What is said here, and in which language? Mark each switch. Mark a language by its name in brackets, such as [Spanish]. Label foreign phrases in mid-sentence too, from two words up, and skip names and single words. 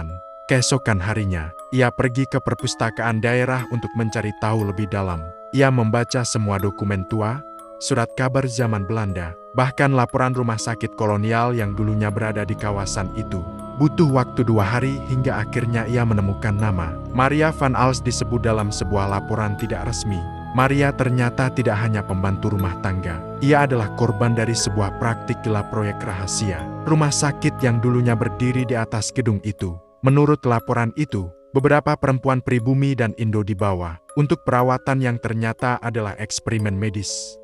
[Indonesian] Keesokan harinya, ia pergi ke perpustakaan daerah untuk mencari tahu lebih dalam. Ia membaca semua dokumen tua, surat kabar zaman Belanda, bahkan laporan rumah sakit kolonial yang dulunya berada di kawasan itu. Butuh waktu 2 hari hingga akhirnya ia menemukan nama. Maria van Als disebut dalam sebuah laporan tidak resmi. Maria ternyata tidak hanya pembantu rumah tangga. Ia adalah korban dari sebuah praktik gelap proyek rahasia. Rumah sakit yang dulunya berdiri di atas gedung itu. Menurut laporan itu, beberapa perempuan pribumi dan Indo dibawa untuk perawatan yang ternyata adalah eksperimen medis.